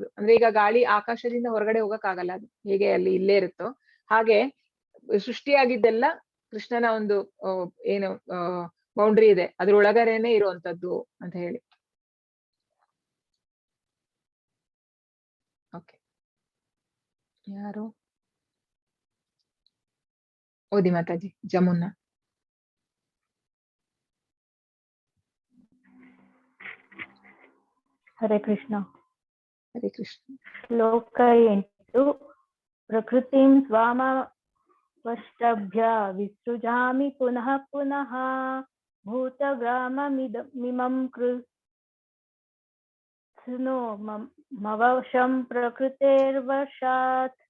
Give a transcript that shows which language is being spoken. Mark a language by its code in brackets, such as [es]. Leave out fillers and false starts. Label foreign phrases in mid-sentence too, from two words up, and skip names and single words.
[kn] ಅಂದ್ರೆ ಈಗ ಗಾಳಿ ಆಕಾಶದಿಂದ ಹೊರಗಡೆ ಹೋಗಕ್ಕಾಗಲ್ಲ, ಅದು ಹೇಗೆ ಅಲ್ಲಿ ಇಲ್ಲೇ ಇರುತ್ತೋ ಹಾಗೆ ಸೃಷ್ಟಿಯಾಗಿದ್ದೆಲ್ಲ ಕೃಷ್ಣನ ಒಂದು ಏನು ಬೌಂಡ್ರಿ ಇದೆ, ಅದ್ರೊಳಗಡೆನೆ ಇರುವಂತದ್ದು ಅಂತ ಹೇಳಿ. ಓಕೆ, ಯಾರು ಓದಿ ಮಾತಾಜಿ. ಜಮುನಾ. [sa] ಹರೇ ಕೃಷ್ಣ. ಹರೇ ಕೃಷ್ಣ. ಶ್ಲೋಕ 8. ಪ್ರಕೃತಿಂ ಸ್ವಾಮವಷ್ಟಭ್ಯ ವಿಸೃಜಾಮಿ ಪುನಃ ಪುನಃ ಭೂತಗ್ರಾಮಮಿಮಂ विष्णु मवशं प्रकृतेर्वशात्.